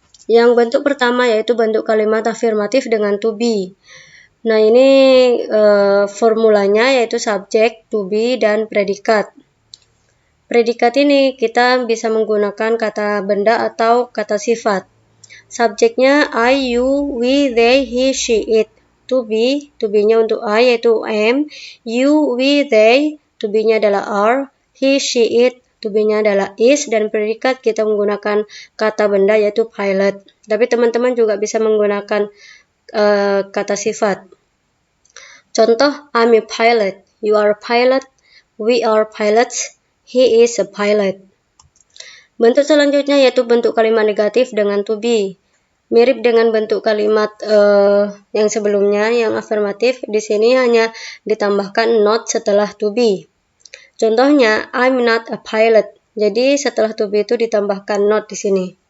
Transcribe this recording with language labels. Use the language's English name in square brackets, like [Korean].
[Indonesian] Yang bentuk pertama yaitu bentuk kalimat afirmatif dengan to be. Nah, ini formulanya yaitu subjek, to be, dan predikat. Predikat ini kita bisa menggunakan kata benda atau kata sifat. Subjeknya I, you, we, they, he, she, it. To be-nya untuk I yaitu am, you, we, they, to be-nya adalah are, he, she, it, to be-nya adalah is, dan predikat kita menggunakan kata benda yaitu pilot. Tapi teman-teman juga bisa menggunakan kata sifat. [English] Contoh, I'm a pilot, you are a pilot, we are pilots, he is a pilot. [Indonesian] Bentuk selanjutnya yaitu bentuk kalimat negatif dengan to be. Mirip dengan bentuk kalimat yang sebelumnya, yang afirmatif. Di sini hanya ditambahkan not setelah to be. Contohnya, [English] I'm not a pilot. [Indonesian] Jadi setelah to be itu ditambahkan not di sini.